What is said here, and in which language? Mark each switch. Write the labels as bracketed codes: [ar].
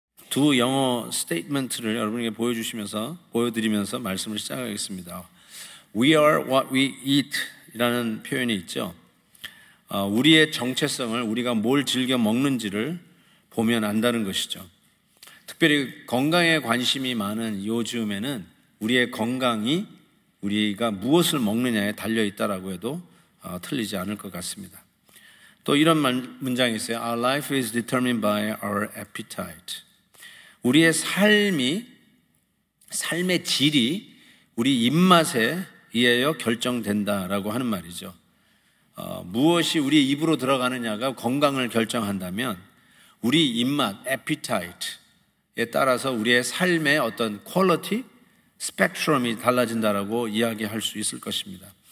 [ko] 두 영어 스테이트먼트를 여러분에게 보여드리면서 말씀을 시작하겠습니다. [en] We are what we eat [ko] 이라는 표현이 있죠. 우리의 정체성을 우리가 뭘 즐겨 먹는지를 보면 안다는 것이죠. 특별히 건강에 관심이 많은 요즘에는 우리의 건강이 우리가 무엇을 먹느냐에 달려있다라고 해도 틀리지 않을 것 같습니다. 또 이런 문장이 있어요. [en] Our life is determined by our appetite. [ko] 우리의 삶의 질이 우리 입맛에 의하여 결정된다라고 하는 말이죠. 무엇이 우리 입으로 들어가느냐가 건강을 결정한다면 우리 입맛, appetite에 따라서 우리의 삶의 어떤 퀄리티, 스펙트럼이 달라진다라고 이야기할 수 있을 것입니다.